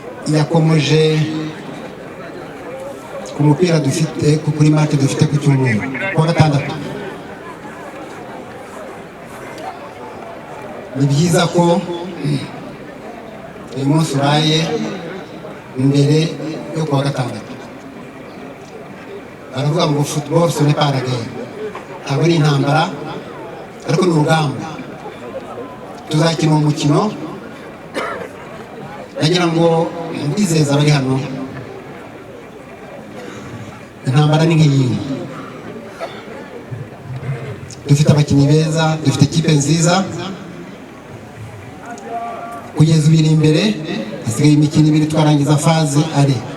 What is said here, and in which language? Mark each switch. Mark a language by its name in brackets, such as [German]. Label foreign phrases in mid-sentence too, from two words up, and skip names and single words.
[Kinyarwanda] yakomeje ku mupira dufite kuri match dufite ku cyumweru kuwa gatandatu. Ni byiza ko uyu munsi uraye mbere yo kuwa gatandatu. Baravuga ngo football [French] ce n'est pas la guerre, [Kinyarwanda] ntabwo ari intambara ariko ni urugamba. Tuzakina umukino, nagira ngo mbizeza abari hano intambara ni nk'iyi. Dufite abakinnyi beza, dufite ikipe nziza, kugeza ubiri imbere hasigaye imikino ibiri twarangiza faze ari.